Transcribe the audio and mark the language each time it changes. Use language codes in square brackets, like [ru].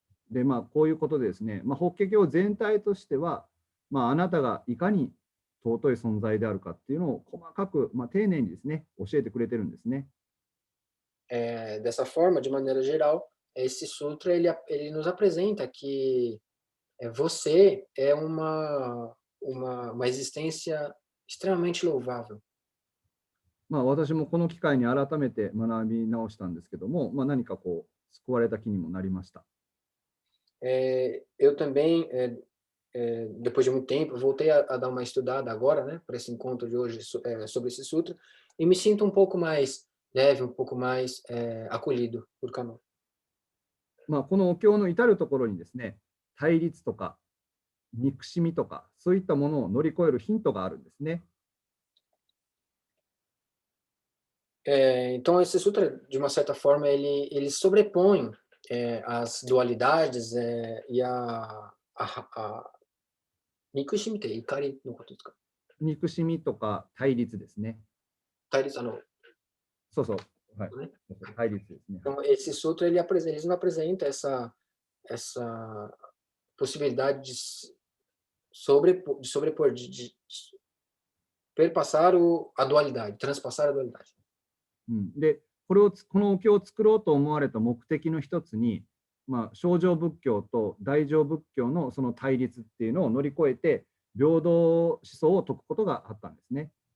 [ja] でまあこういうことでですね、まあ、法華経全体としては、まあ、あなたがいかに尊い存在であるかっていうのを細かく、まあ、丁寧にですね教えてくれてるんですね。 [pt] Dessa forma, de maneira geral, esse sutra ele nos apresenta que você é uma existência extremamente louvável. [ja] まあ私もこの機会に改めて学び直したんですけども、まあ、何かこう救われた気にもなりました。 [pt] Eu também, depois de muito tempo, voltei a dar uma estudada agora, né, para esse encontro de hoje sobre esse sutra, e me sinto um pouco mais leve, um pouco mais acolhido por Kannon. [ja] まあこのお経の至るところにですね、対立とか憎しみとかそういったものを乗り越えるヒントがあるんですね。 [pt] Então esse sutra, de uma certa forma, ele sobrepõe as dualidades e a [ja] 憎しみって怒りのことですか？憎しみとか対立ですね。対立、そうそう、はい、ね。対立ですね。 [pt] Então esse sutra ele nos apresenta essa possibilidade de sobrepor, de perpassar a dualidade, transpassar a dualidade. [ja] でこのお経を作ろうと思われた目的の一つに、まあ、小乗仏教と大乗仏教のその対立っていうのを乗り越えて平等思想を説くことがあったんですね。